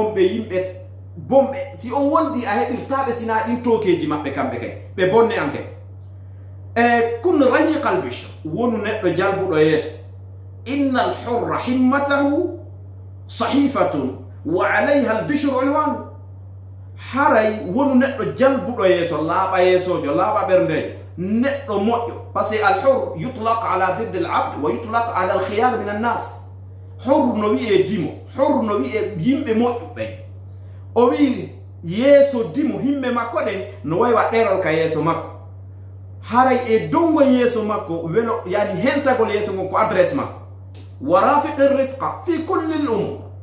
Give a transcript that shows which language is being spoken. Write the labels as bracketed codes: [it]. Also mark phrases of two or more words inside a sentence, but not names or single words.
[ff] bomɓe si on wondi a heɓirtaɓe sina ɗin tokeji maɓɓe kamɓe kay ɓe bonne anke [ar] كن رقيق البشر [ff] wonu neɗɗo jalbuɗo yeeso [ar] إن الحر همته صحيفة وعليها البشر عنوان [ff] haray wonu neɗɗo jalbuɗo yeeso laaɓa yeesojo laaɓa ɓerndejo neɗɗo moƴƴo par [fr] ce que [ar] الحر يطلق على ضد العبد ويطلق على الخيار من الناس [ff] hur no wi'e dimo hur no wi'e yimɓe moƴƴuɓe o wi yeeso dimo himɓe makko ɗen no waywa ɗerol ka yeeso makko haray e dongo yeeso makko welo yani hentagol yeeso ngon ko adresse makko [ar] وارفق رفقا في كل الأمور